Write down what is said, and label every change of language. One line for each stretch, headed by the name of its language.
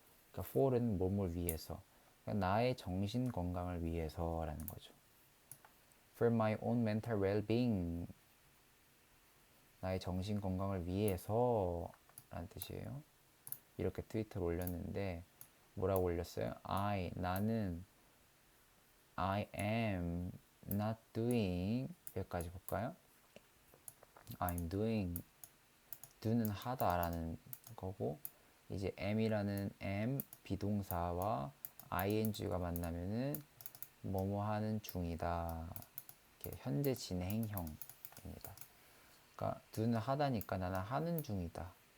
Korean: 그러니까 for는 몸을 위해서 그러니까 나의 정신 건강을 위해서라는 거죠. For my own mental well-being 나의 정신 건강을 위해서 라는 뜻이에요. 이렇게 트위터를 올렸는데 뭐라고 올렸어요?
English: 나는 I am not doing 여기까지 볼까요?
Korean: I'm doing do는 하다라는 거고 이제 am이라는 비동사와 ing가 만나면은 뭐뭐 하는 중이다 이렇게 현재 진행형입니다. 그러니까 do는 하다니까 나는 하는 중이다.